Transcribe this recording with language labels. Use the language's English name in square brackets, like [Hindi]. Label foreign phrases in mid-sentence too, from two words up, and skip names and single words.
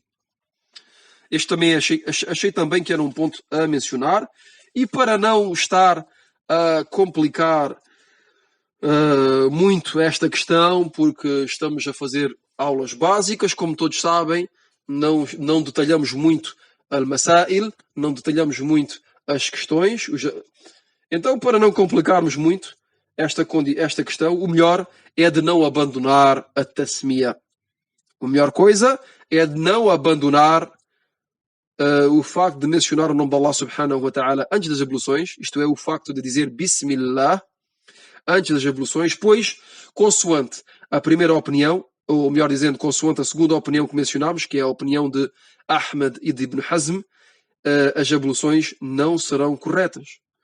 [Portuguese] Este também achei também que era um ponto a mencionar. E para não estar a complicar muito esta questão, porque estamos a fazer aulas básicas, como todos sabem, não detalhamos muito al-masail, não detalhamos muito as questões. Então, para não complicarmos muito esta questão, o melhor é de não abandonar a tasmiya. A melhor coisa é de não abandonar o facto de mencionar o nome de Allah [Arabic] سبحانه وتعالى [Portuguese] antes das abluções, isto é, o facto de dizer Bismillah antes das abluções, pois, consoante a primeira opinião, ou melhor dizendo, consoante a segunda opinião que mencionámos, que é a opinião de Ahmad e de Ibn Hazm, as abluções não serão corretas.